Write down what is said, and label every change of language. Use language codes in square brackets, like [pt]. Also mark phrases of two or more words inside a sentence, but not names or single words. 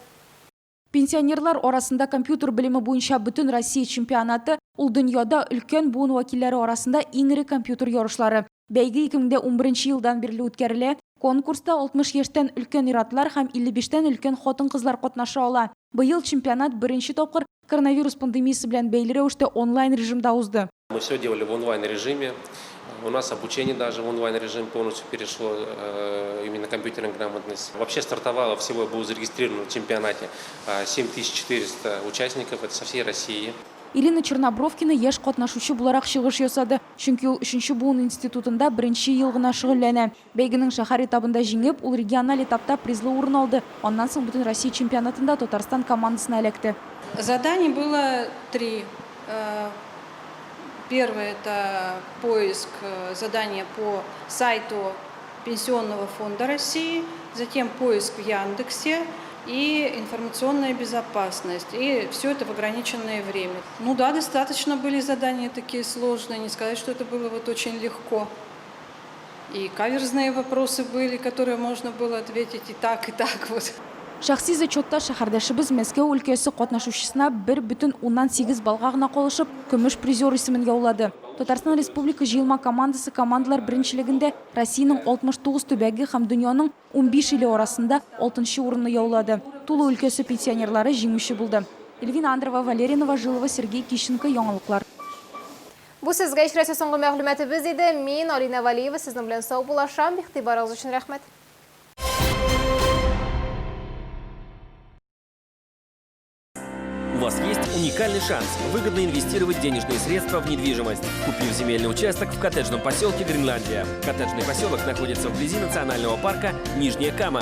[tt] Пенсионерлар арасында компьютер белеме буенча бөтен Россия чемпионаты ул дөньяда өлкән буын вәкилләре арасында иң ире компьютер ярышлары. Бәйге 2011 елдан бирле үткәрелә. Конкурста 60 яшьтән өлкән ир-атлар һәм 55-тән өлкән хатын-кызлар катнаша ала. Быел чемпионат беренче тапкыр коронавирус пандемиясе белән бәйле рәвештә онлайн режимда узды. [ru] Мы все делали в онлайн-режиме. У нас обучение даже в онлайн-режим полностью перешло, именно компьютерная грамотность. Вообще стартовало, всего было зарегистрировано в чемпионате 7400 участников, это со всей России. [tt] Ирина Чернобровкина яшь катнашучы буларак чыгыш ясады. Чөнки ул 3нче буын институтында беренче ел гына шөгыльләнә. Бәйгенең шәһәр этабында җиңеп, ул региональ этапта призлы урын алды. Аннан соң бөтен Россия чемпионатында Татарстан командасына эләкте. [ru] Заданий было 3. Первое – это поиск задания по сайту Пенсионного фонда России, затем поиск в Яндексе и информационная безопасность. И все это в ограниченное время. Ну да, достаточно были задания такие сложные, не сказать, что это было вот очень легко. И каверзные вопросы были, которые можно было ответить и так вот. [tt] Шәхси зачетта шәһәрдәшебез Мәскәү өлкәсе катнашучысына 1,8 балга гына калышып, көмеш призер исемен яулады. Татарстан Республика җыелма командасы командалар беренчелегендә Россиянең 69 төбәге һәм дөньяның 15 иле арасында 6нчы урынны яулады. Тулы өлкәсе пенсионерлары җиңүче булды. Эльвина Андрова, Валерия Новожилова, Сергей Кищенко, яңалыклар. Бу сезгә ишрәсе соңгы мәгълүматыбыз иде. Мин Алина Валиева сезнең белән сау булашам. Игътибарыгыз өчен рәхмәт. [ru] У вас есть уникальный шанс выгодно инвестировать денежные средства в недвижимость, купив земельный участок в коттеджном поселке Гренландия. Коттеджный поселок находится вблизи национального парка Нижняя Кама.